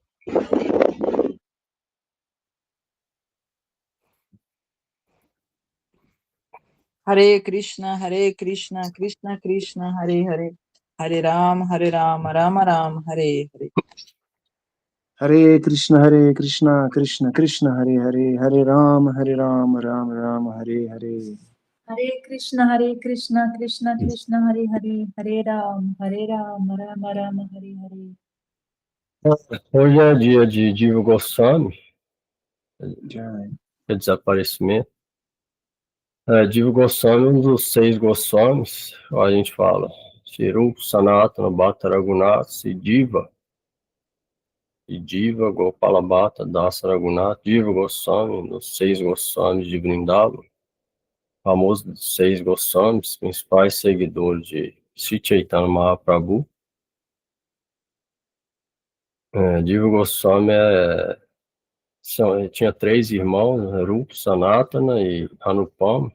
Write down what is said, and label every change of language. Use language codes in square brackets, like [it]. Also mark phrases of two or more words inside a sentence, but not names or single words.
[sa] Hare Krishna, Krishna Krishna, Hare Hare, Hare Ram, Rama Ram, Hare Hare. Hare Krishna, Krishna Krishna, Hare Hare, Hare Ram, Ram Ram, Hare Hare. Hare Krishna, Krishna Krishna, Hare Hare, Hare Ram, Rama Rama, Hare Hare. [pt] Hoje é dia de Diva Goswami, é desaparecimento. Diva Goswami, um dos 6 Goswamis, a gente fala, Shirup, Sanatana, Bhatta Raghunath e Diva, Gopala Bhatta, Dasa Raghunath, Diva Goswami, um dos 6 Goswamis de Vrindavan, famoso dos 6 Goswamis, principais seguidores de Sri Chaitanya Mahaprabhu. Diva Goswami tinha 3 irmãos, Rupa, Sanatana e Anupama.